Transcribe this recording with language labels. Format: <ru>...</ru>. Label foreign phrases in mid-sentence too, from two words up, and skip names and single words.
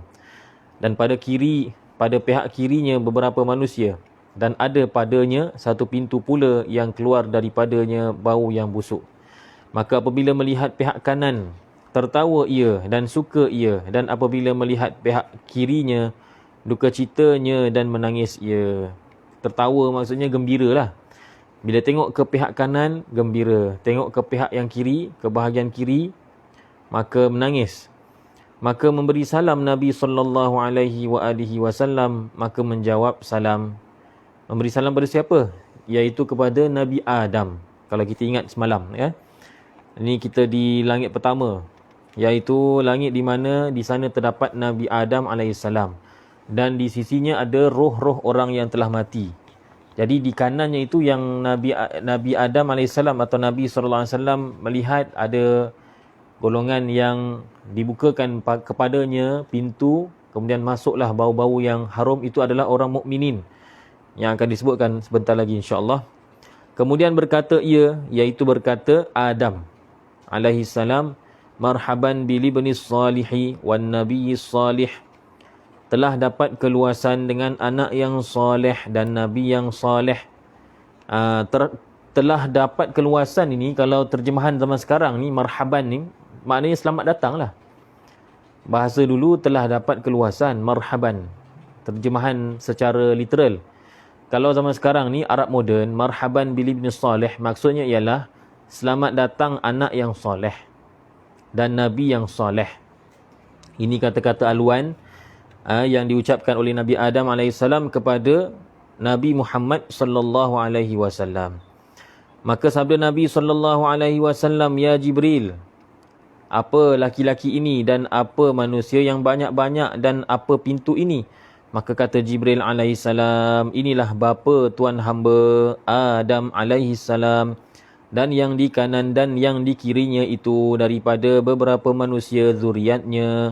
<ms>Dan pada pihak kirinya beberapa manusia, dan ada padanya satu pintu pula yang keluar daripadanya bau yang busuk. Maka apabila melihat pihak kanan, tertawa ia dan suka ia, dan apabila melihat pihak kirinya, duka citanya dan menangis ia. Tertawa maksudnya gembira lah. Bila tengok ke pihak kanan, gembira. Tengok ke pihak yang kiri, ke bahagian kiri, maka menangis. Maka memberi salam Nabi SAW, maka menjawab salam. Memberi salam pada siapa? Iaitu kepada Nabi Adam. Kalau kita ingat semalam, Ini kita di langit pertama, iaitu langit di mana di sana terdapat Nabi Adam alaihissalam. Dan di sisinya ada roh-roh orang yang telah mati. Jadi di kanannya itu yang Nabi Adam AS atau Nabi SAW melihat ada golongan yang dibukakan kepadanya pintu, kemudian masuklah bau-bau yang harum, itu adalah orang mukminin yang akan disebutkan sebentar lagi insya-Allah. Kemudian berkata ia, iaitu berkata Adam AS,</ms> <ar>مرحبا بالابن الصالح والنبي الصالح,</ar> <ms>telah dapat keluasan dengan anak yang soleh dan Nabi yang soleh. Telah dapat keluasan ini, kalau terjemahan zaman sekarang ni, marhaban ni maknanya selamat datang lah. Bahasa dulu telah dapat keluasan, marhaban, terjemahan secara literal. Kalau zaman sekarang ni Arab moden,</ms> <ar>مرحبا بالابن الصالح,</ar> <ms>maksudnya ialah selamat datang anak yang soleh dan Nabi yang soleh. Ini kata-kata aluan yang diucapkan oleh Nabi Adam AS kepada Nabi Muhammad</ms> <ar>صلى الله عليه وسلم.</ar> <ms>Maka sabda Nabi</ms> <ar>صلى الله عليه وسلم,</ar> <ms>ya Jibril, apa laki-laki ini dan apa manusia yang banyak-banyak dan apa pintu ini? Maka kata Jibril AS, inilah bapa tuan hamba Adam AS, dan yang di kanan dan yang di kirinya itu daripada beberapa manusia zuriatnya.</ms>